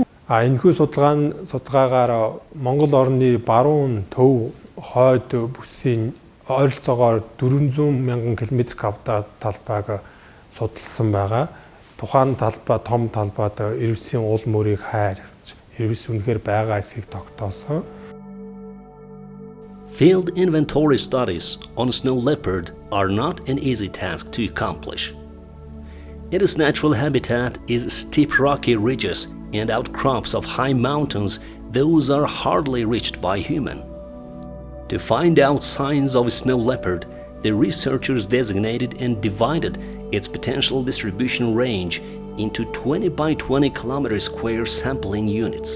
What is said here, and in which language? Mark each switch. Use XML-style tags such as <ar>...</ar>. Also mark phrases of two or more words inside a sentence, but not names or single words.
<mn>Энэхүү судалгаагаар Монгол орны баруун төв хойд бүсийн ойролцоогоор 400,000 км² талбайг судалсан байгаа. Тухайн талбай том талбайд ирвэсийн уул мөрийг хайрч ирвэс үнэхээр байгаа эсэхийг тогтоосон.</mn> <en>Field inventory studies on snow leopard are not an easy task to accomplish. Its natural habitat is steep rocky ridges and outcrops of high mountains. Those are hardly reached by human. To find out signs of snow leopard, the researchers designated and divided its potential distribution range into 20 by 20 km square sampling units.</en>